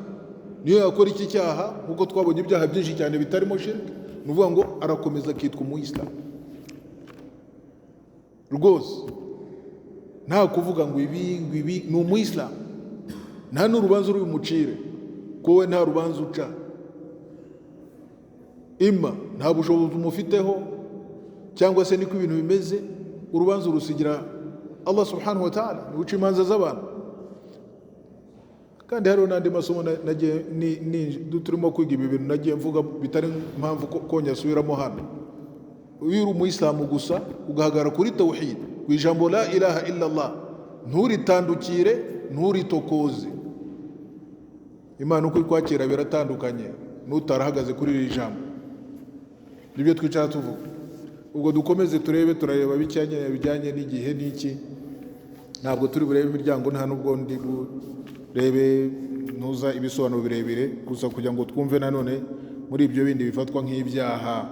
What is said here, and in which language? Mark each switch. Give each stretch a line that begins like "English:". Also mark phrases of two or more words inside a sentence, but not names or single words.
Kinyarwanda: Niyo yakora iki cyaha, nk'uko twabonye ibyaha byinshi cyane bitarimo shiriki, ni ukuvuga ngo arakomeza akitwa umuyisilamu rwose, nta kuvuga ngo ibi ni umuyisilamu, nta n'urubanza uri bumucire, ko we nta rubanza uca. Ima nta bushobozi umufiteho, cyangwa se niko ibintu bimeze, urubanza urusigira
Arabic: الله سبحانه وتعالى,
Kinyarwanda: ni uca imanza z'abantu. Kandi hariho n'andi masomo turimo kwiga ibi bintu nagiye mvuga bitari mpamvu ko nyasubiramo hano. Iyo uri umuyisilamu gusa ugahagarara kuri tawhid, ku ijambo
Arabic: لا إله إلا الله,
Kinyarwanda: nturitandukire, nturitokoze. Imana uko ikwakira biratandukanye n'utarahagaze kuri iri jambo. Nibyo twicara tuvuga. Ubwo dukomeze turareba bijyanye n'igihe n'iki. Ntabwo turi burebe imiryango, nta nubwo ndi burebe ntuza ibisobanuro birebire, gusa kugira ngo twumve nanone muri ibyo bindi bifatwa nk'ibyaha.